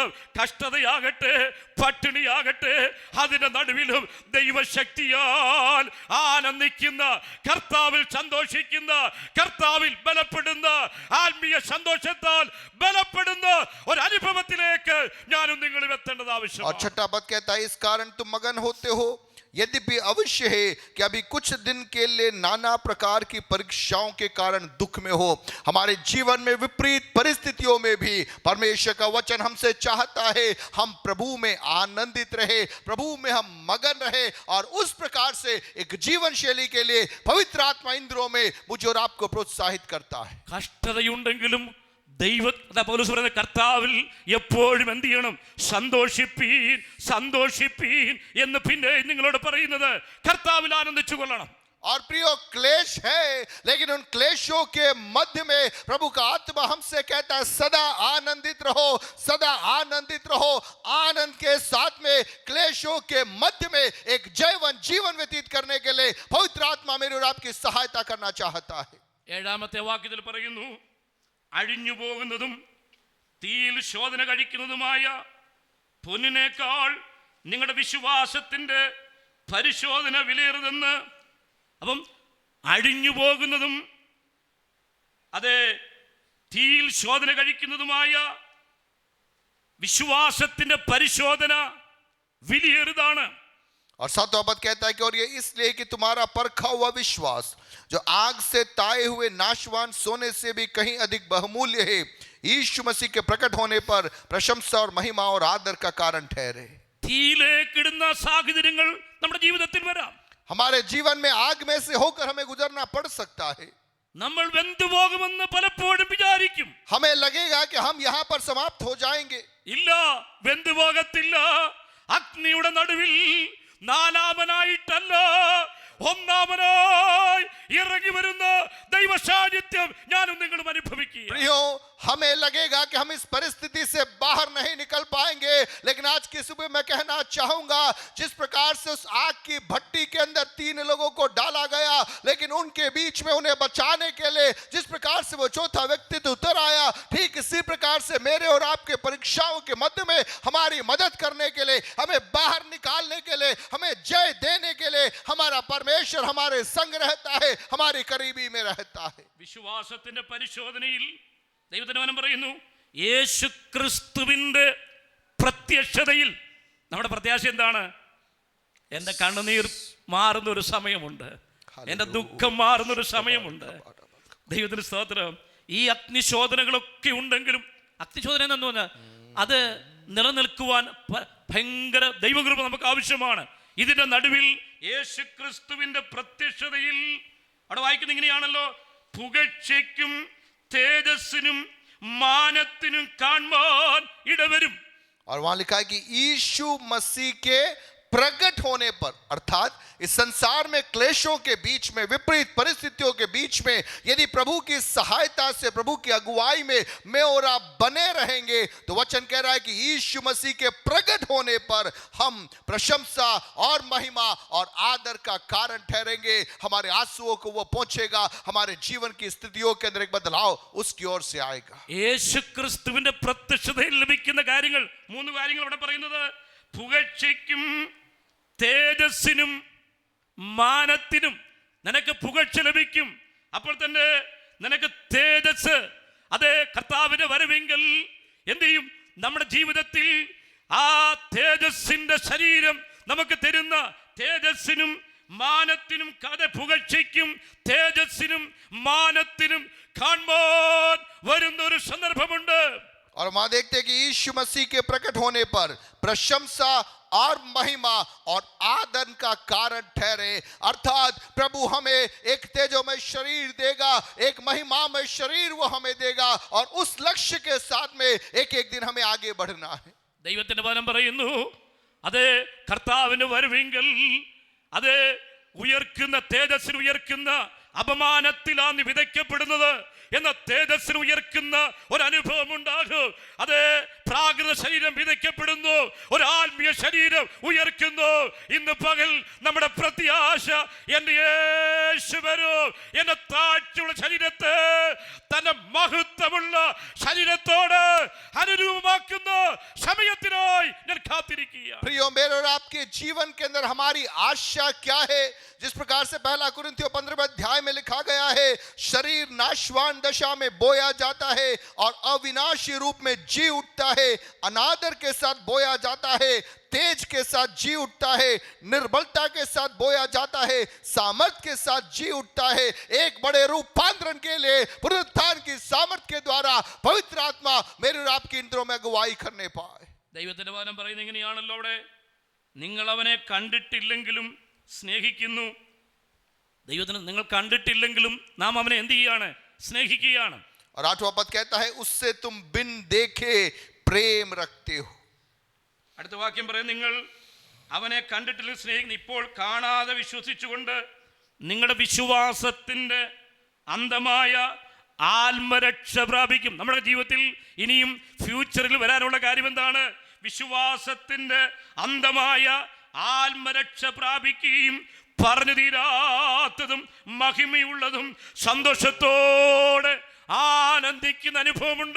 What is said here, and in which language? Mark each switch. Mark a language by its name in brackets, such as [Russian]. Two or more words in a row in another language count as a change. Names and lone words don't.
[Malayalam] കഷ്ടതയാകട്ടെ, പട്ടിണിയാകട്ടെ, അതിന്റെ നടുവിലും ദൈവശക്തിയാൽ ആനന്ദിക്കുന്ന, കർത്താവിൽ സന്തോഷിക്കുന്ന, കർത്താവിൽ ബലപ്പെടുന്ന, ആത്മീയ സന്തോഷത്താൽ ബലപ്പെടുന്ന ഒരു അനുഭവത്തിലേക്ക് ഞാനും നിങ്ങളും എത്തേണ്ടത് [Hindi] और [Malayalam] ആവശ്യമാണ്. [Hindi] छठा पद कहता है, इस कारण तुम मगन होते हो, यद्यपि अवश्य है कि अभी कुछ दिन के लिए नाना प्रकार की परीक्षाओं के कारण दुख में हो। हमारे जीवन में विपरीत परिस्थितियों में भी परमेश्वर का वचन हमसे चाहता है हम प्रभु में आनंदित रहे, प्रभु में हम मगन रहे, और उस प्रकार से एक जीवन शैली के लिए पवित्र आत्मा इंद्रियों में मुझे और आपको प्रोत्साहित करता है। [Malayalam] കഷ്ടതയുണ്ടെങ്കിലും പൗലോസ് പറയുന്ന കർത്താവിൽ എപ്പോഴും എന്ത് ചെയ്യണം? സന്തോഷിപ്പീൻ, സന്തോഷിപ്പീൻ എന്ന് പിന്നെ നിങ്ങളോട് പറയുന്നത് കർത്താവിൽ ആനന്ദിച്ചു കൊള്ളണം. [Hindi] और प्रियो, क्लेश है, लेकिन उन क्लेशों के मध्य में प्रभु का आत्मा हमसे कहता है सदा आनंदित रहो, सदा आनंदित रहो। आनंद के साथ में क्लेशों के मध्य में एक जीवन व्यतीत करने के लिए पवित्र आत्मा मेरी और आपकी सहायता करना चाहता है। [Malayalam] ഏഴാമത്തെ വാക്യത്തിൽ പറയുന്നു, അഴിഞ്ഞു പോകുന്നതും തീയിൽ ശോധന കഴിക്കുന്നതുമായ പൊന്നിനേക്കാൾ നിങ്ങളുടെ വിശ്വാസത്തിന്റെ പരിശോധന വിലയേറുതെന്ന്. അപ്പം അഴിഞ്ഞു പോകുന്നതും അതെ തീയിൽ ശോധന കഴിക്കുന്നതുമായ വിശ്വാസത്തിന്റെ പരിശോധന വിലയേറുതാണ്. [Hindi] और सातवां पद कहता है कि और ये इसलिए कि तुम्हारा परखा हुआ विश्वास जो आग से ताए हुए नाशवान सोने से भी कहीं अधिक बहुमूल्य है, यीशु मसीह के प्रकट होने पर प्रशंसा और महिमा और आदर का कारण ठहरे। [Malayalam] തീയിലേക്കിടുന്ന സാഹചര്യങ്ങൾ നമ്മുടെ ജീവിതത്തിൽ വരാം. [Hindi] हमारे जीवन में आग में से होकर हमें गुजरना पड़ सकता है. [Malayalam] നമ്മൾ വെന്തുപോകുമെന്ന് പലപ്പോഴും വിചാരിക്കും. [Hindi] हमें लगेगा कि हम यहाँ पर समाप्त हो जाएंगे. [Malayalam] ഇല്ല, വെന്തുപോകത്തില്ല. അഗ്നിയുടെ നടുവിൽ നാലാമനായിട്ടല്ല, ഒന്നാമനായി ഇറങ്ങി വരുന്ന ദൈവ സാന്നിധ്യം ഞാനും നിങ്ങളും അനുഭവിക്കുക. [Hindi] प्रियो, हमें लगेगा कि हम इस परिस्थिति से बाहर नहीं निकल पाएंगे, लेकिन आज की सुबह मैं कहना चाहूंगा, जिस प्रकार से उस आग की भट्टी के अंदर 3 लोगों को डाला गया, लेकिन उनके बीच में उन्हें बचाने के लिए जिस प्रकार से वो चौथा व्यक्ति उतर आया, ठीक इसी प्रकार से मेरे और आपके परीक्षाओं के मध्य में हमारी मदद करने के लिए, हमें बाहर निकालने के लिए, हमें जय देने के लिए हमारा परमेश्वर हमारे संग रहता है, हमारी करीबी में रहता है. [Malayalam] വിശ്വാസത്തിന്റെ പരിശോധനയിൽ ദൈവത്തിന്റെ വചനം പറയുന്നു, യേശു ക്രിസ്തുവിന്റെ പ്രത്യക്ഷതയിൽ നമ്മുടെ പ്രത്യാശ എന്താണ്? എൻ്റെ കണ്ണുനീർ മാറുന്ന ഒരു സമയമുണ്ട്, എൻ്റെ ദുഃഖം മാറുന്ന ഒരു സമയമുണ്ട്. ദൈവത്തിന് സ്തോത്രം. ഈ അഗ്നിശോധനകളൊക്കെ ഉണ്ടെങ്കിലും, അഗ്നിശോധന എന്ന് പറഞ്ഞാൽ അത് നിലനിൽക്കുവാൻ ഭയങ്കര ദൈവകൃപ നമുക്ക് ആവശ്യമാണ്. ഇതിന്റെ നടുവിൽ യേശു ക്രിസ്തുവിന്റെ പ്രത്യക്ഷതയിൽ അവിടെ വായിക്കുന്നത് ഇങ്ങനെയാണല്ലോ, പുകഴ്ചയ്ക്കും തേജസ്സിനും മാനത്തിനും കാണുവാൻ ഇടവരും. [Hindi] और वहां लिखा है कि यीशु मसीह के प्रकट होने पर, अर्थात इस संसार में क्लेशों के बीच में, विपरीत परिस्थितियों के बीच में, यदि प्रभु की सहायता से, प्रभु की अगुवाई में मैं और आप बने रहेंगे, तो वचन कह रहा है कि यीशु मसीह के प्रकट होने पर हम प्रशंसा और महिमा और आदर का कारण ठहरेंगे. हमारे आंसुओं को वो पहुंचेगा, हमारे जीवन की स्थितियों के अंदर एक बदलाव उसकी ओर से आएगा. [Malayalam] യേശു ക്രിസ്തുവിന്റെ പ്രത്യക്ഷതയിൽ ലഭിക്കുന്ന കാര്യങ്ങൾ, 3 കാര്യങ്ങൾ ഇവിടെ പറയുന്നത്: പുകഴ്ചയ്ക്കും തേജസ്സിനും മാനത്തിനും. നിനക്ക് പുകഴ്ച ലഭിക്കും, അപ്പോൾ തന്നെ നിനക്ക് തേജസ്. അതേ, കർത്താവിന്റെ വരവെങ്കിൽ എന്ത് ചെയ്യും? നമ്മുടെ ജീവിതത്തിൽ ആ തേജസ്സിന്റെ ശരീരം നമുക്ക് തരുന്ന തേജസ്സിനും മാനത്തിനും, കഥ പുകഴ്ചയ്ക്കും തേജസ്സിനും മാനത്തിനും കാണുവാൻ വരുന്ന ഒരു സന്ദർഭമുണ്ട്. [Hindi] और वहां देखते हैं कि यीशु मसीह के प्रकट होने पर प्रशंसा और महिमा और आदर का कारण ठहरे. अर्थात प्रभु हमें एक तेजोमय शरीर देगा, एक महिमामय शरीर वो हमें देगा, और उस लक्ष्य के साथ में एक एक दिन हमें आगे बढ़ना है. [Malayalam] ദൈവത്തിന്റെ വചനം പറയുന്നു, അതേ, കർത്താവിന്റെ വരവെങ്കിൽ അതേ ഉയർക്കുന്ന തേജസ്സിന് ഉയർക്കുന്ന അപമാനത്തിലാണ് വിതയ്ക്കപ്പെടുന്നത് എന്ന തേജസ്സിന് ഉയർക്കുന്ന ഒരു അനുഭവം ഉണ്ടാകും. അതേ, പ്രാകൃത ശരീരം വിതയ്ക്കപ്പെടുന്നു, ഒരു ആത്മീയ ശരീരം ഉയർക്കുന്നു. ഇന്ന് പകൽ നമ്മുടെ പ്രത്യാശ, എന്റെ യേശു വരും, എന്റെ താഴ്ചയുള്ള ശരീരത്തെ തന്റെ മഹത്വമുള്ള ശരീരത്തോട് അനുരൂപമാക്കുന്ന സമയത്തിനായി ഞാൻ കാത്തിരിക്കുക. [Hindi] प्रियो, मेरे और आपके जीवन के अंदर हमारी आशा क्या है? जिस प्रकार से 1 कुरिन्थियों 15वें अध्याय में लिखा गया है, शरीर नाशवान दशा में बोया जाता है और अविनाशी रूप में जी उठता है. अनादर के साथ बोया जाता है, तेज के साथ जी उठता है. निर्बलता के साथ बोया जाता है, सामर्थ के साथ जी उठता है. एक बड़े रूपांतरण के लिए पुनरुत्थान की सामर्थ के द्वारा पवित्र आत्मा मेरे और आपकी इंद्रियों में अगुवाई करने पाए. [Malayalam] ദൈവത്തിന്റെ വചനം പറയുന്നത് ഇങ്ങനെയാണല്ലോ അവിടെ, നിങ്ങൾ അവനെ കണ്ടിട്ടില്ലെങ്കിലും സ്നേഹിക്കുന്നു. ദൈവത്തിന് നിങ്ങൾ കണ്ടിട്ടില്ലെങ്കിലും നാം അവനെ എന്ത് ചെയ്യാണ്? സ്നേഹിക്കുകയാണ്. [Hindi] और 8वां पद कहता है, उससे तुम बिन देखे प्रेम रखते हो. [Malayalam] അടുത്ത വാക്യം പറയും, നിങ്ങൾ അവനെ കണ്ടിട്ടില്ല സ്നേഹിക്കുന്നു. ഇപ്പോൾ കാണാതെ വിശ്വസിച്ചുകൊണ്ട് നിങ്ങളുടെ വിശ്വാസത്തിന്റെ അന്തമായ ആത്മരക്ഷ പ്രാപിക്കും. നമ്മുടെ ജീവിതത്തിൽ ഇനിയും ഫ്യൂച്ചറിൽ വരാനുള്ള കാര്യം എന്താണ്? വിശ്വാസത്തിന്റെ അന്തമായ ആത്മരക്ഷ പ്രാപിക്കുകയും പറഞ്ഞു തീരാത്തതും മഹിമയുള്ളതും സന്തോഷത്തോടെ ആനന്ദിക്കുന്ന അനുഭവമുണ്ട്.